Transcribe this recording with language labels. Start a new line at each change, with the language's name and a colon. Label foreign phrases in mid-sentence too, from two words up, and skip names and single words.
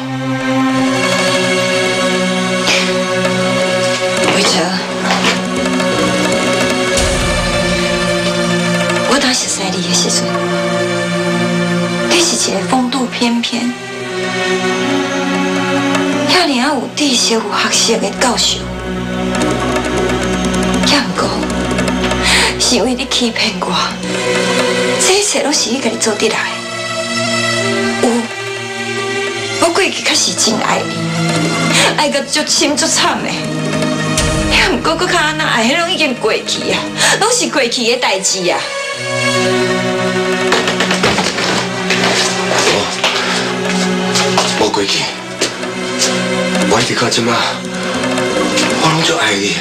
Min Nan Chinese: 伟哲，我当熟悉你的时阵，你是一个风度翩翩、遐尔有知识、有学识的教授，也毋过。是因为你欺骗我，这一切都是你家己做得来。我过去确实真爱你，爱到足深足惨的。毋过搁较安那爱，迄拢已经过去啊，拢是过去的代志啊。无过去，我一直到即马，我拢足爱你。